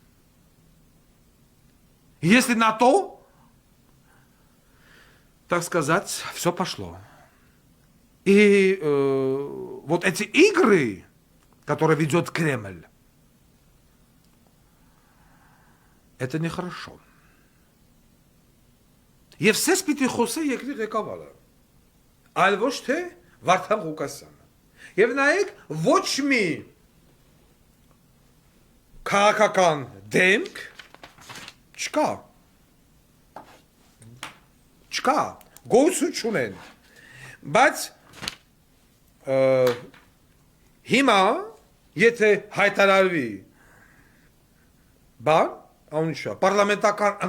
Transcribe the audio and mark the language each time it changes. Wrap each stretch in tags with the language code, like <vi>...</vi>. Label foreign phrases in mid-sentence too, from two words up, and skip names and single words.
<ru>Если на то, так сказать, все пошло. И вот эти игры, которые ведет Кремль, это нехорошо.</ru> <hy>Եվ սես պիտի խոսե երկրի ղեկավարը, այլ ոչ թե Վարդան Ղուկասյանը։ Եվ նայեք, ոչ մի քաղաքական դեմք չկա, գոյություն չունեն, բայց հիմա, եթե հայտարարվի բան, անունիշա, պարլամենտական</hy>